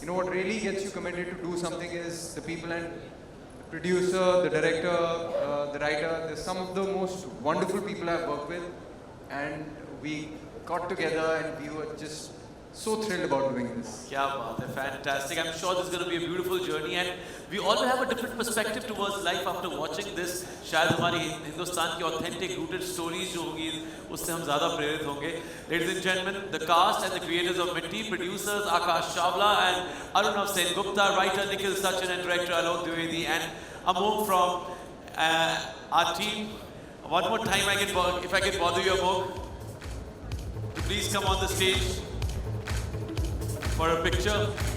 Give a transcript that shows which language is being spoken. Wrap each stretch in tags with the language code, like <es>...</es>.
<en>You know, what really gets you committed to do something is the people, and the producer, the director, the writer. They're some of the most wonderful people I've worked with. And we got together and we were just so thrilled about doing this.</en> <hi>Kya baat hai, fantastic.</hi> <en>I'm sure this is going to be a beautiful journey, and we all will have a different perspective towards life after watching this.</en> <hi>शायद हमारी हिंदुस्तान की</hi> <en>authentic rooted stories</en> <hi>जो होंगी उससे हम ज़्यादा प्रेरित होंगे.</hi> <en>Ladies and gentlemen, the cast and the creators of Mitti, producers Akash Chawla and Arunav Sen Gupta, writer Nikhil Sachin and director Alok Dwivedi, and Amog from our team. One more time, if I can bother you, Amog, to please come on the stage for a picture.</en>